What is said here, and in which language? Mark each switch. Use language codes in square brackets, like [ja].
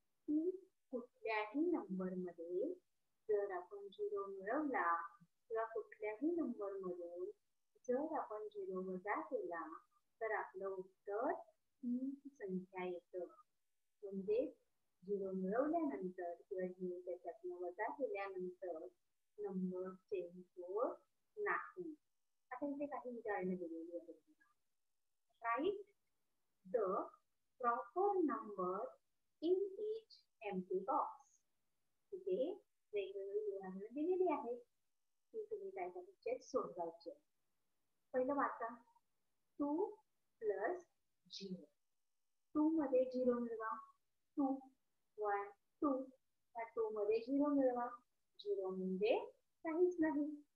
[mr] की कुठल्याही नंबर मध्ये जर आपण 0 मिळवला किंवा कुठल्याही नंबर मधून जर आपण 0 वजा केला तर आपलं उत्तर तीच संख्या येतं. म्हणजे 0 मिळवल्यानंतर किंवा 0 त्याच्यातून वजा केल्यानंतर नंबर चेंज होत नाही. आता इथे काही उदाहरणं दिलेली आहेत. [en] Write the proper number in each empty box. [mr] इथे वेगवेगळी उदाहरणं दिलेली आहेत की तुम्ही काय करायचे? सोडवायचे. पहिलं वाचा. 2 प्लस 0. 2 मध्ये 0 मिळवा. 2 1 2. त्या 2 मध्ये 0 मिळवा. 0 म्हणजे काहीच नाही.